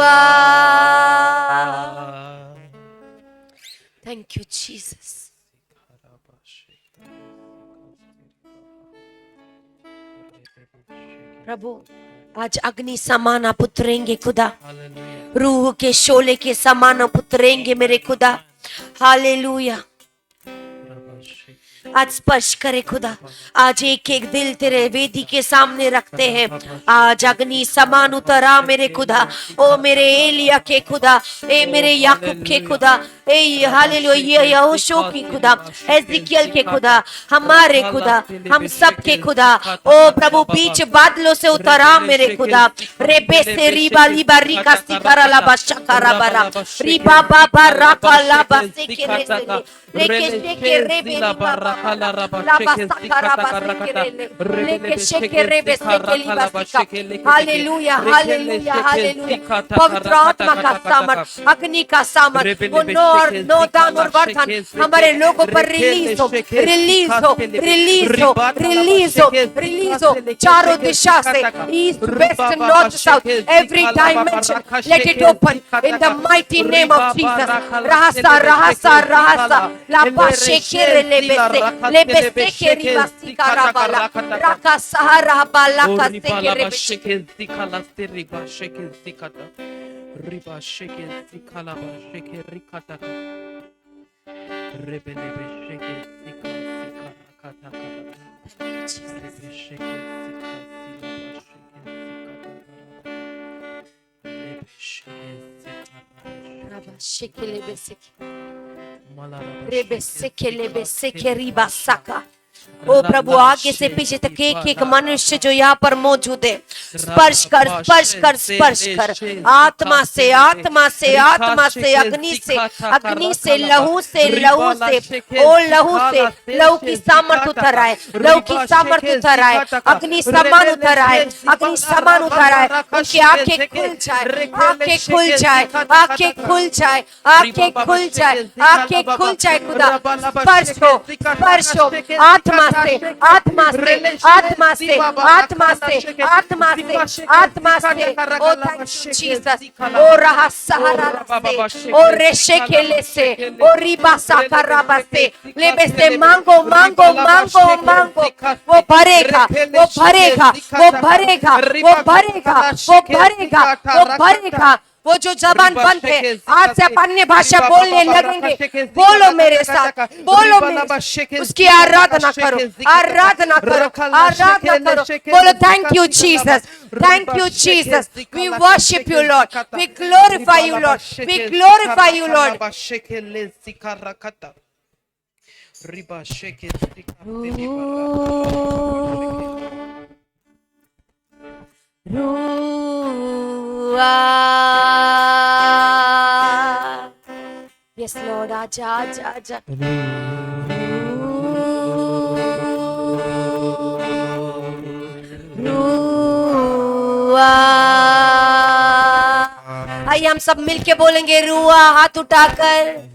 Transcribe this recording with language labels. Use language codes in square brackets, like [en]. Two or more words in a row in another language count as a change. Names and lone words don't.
[en] Thank you Jesus. [hi] प्रभु आज अग्नि समान आप उतरेंगे खुदा, रूह के शोले के समान आप उतरेंगे मेरे खुदा। हालेलुया। आज स्पर्श करे खुदा, आज एक एक दिल तेरे वेदी के सामने रखते हैं। आज अग्नि समान उतरा मेरे खुदा, ओ मेरे एलिया के खुदा, ए मेरे याकूब के खुदा, ए हालेलुया यहोशू की खुदा, एजिकियल के खुदा, हमारे खुदा, हम सब के खुदा। ओ प्रभु बीच बादलों से उतरा मेरे खुदा। रेबे से रिबा लिबा रिका सिकारा लाबा शकारा बारा रिबा बाबा राका लाबा से के लेके शेके रेबे रिबा लाबा सकारा बासे के लेके शेके रेबे से के लिबा सिका। हालेलुया हालेलुया हालेलुया। पवित्र आत्मा का सामर्थ, अग्नि का सामर्थ, वो नो दान और वर्धन हमारे लोगों पर रिलीज हो, रिलीज हो, रिलीज हो, रिलीज हो, रिलीज हो। चारों दिशा से, [en] East West North South, every dimension, Let it open in the mighty name of Jesus. रहसा रहसा रहसा लापा शेकेर लेबे के रिबासी कराबाला राका सहारा बाला का शेकेर रिबा शेकेर सिकाता रिबा शेकेर सिकाला बा शेकेर रिकाता रेबे लेबे शेकेर सिका सिका राकाता रेबे शेकेर सिका सिला बा शेकेर लेबे सिका रेबे सेके लेबे सेके रिबा सका। [hi] ओ प्रभु आगे से पीछे तक एक एक मनुष्य जो यहाँ पर मौजूद है, स्पर्श कर स्पर्श कर स्पर्श कर। आत्मा से आत्मा से आत्मा से, अग्नि से लहू से लहू से, ओ लहू से लहू की सामर्थ उतर आए, लहू की सामर्थ उतर आए, अग्नि समान उतर आए, अग्नि समान उतर आए। उनकी आंखें खुल जाए, आंखें खुल जाए, आंखें खुल जाए, आंखें खुल जाए, आंखें खुल जाए खुदा। स्पर्श हो स्पर्श हो, आत्मा से आत्मा से आत्मा से आत्मा से आत्मा से आत्मा से। ओ [en] Thank you Jesus. ओ रहा सहारा से, ओ रेशे केले से, ओ रिबा साकाराबा से, लेबे से [hi] मांगो मांगो मांगो मांगो, वो भरेगा वो भरेगा वो भरेगा वो भरेगा वो भरेगा वो भरेगा। वो जो जबान बंद है आज से अन्य भाषा बोलने लगेंगे। बोलो मेरे साथ, बोलो मेरे, उसकी आराधना करो, आराधना करो, आराधना करो। [en] बोलो Thank you Jesus, thank you Jesus, we worship you Lord, we glorify you Lord, we glorify you Lord. रिबा शेकेर सिका Yes Lord, [hi] आजा आजा आजा। आइए हम सब मिलके बोलेंगे रुआ, हाथ उठाकर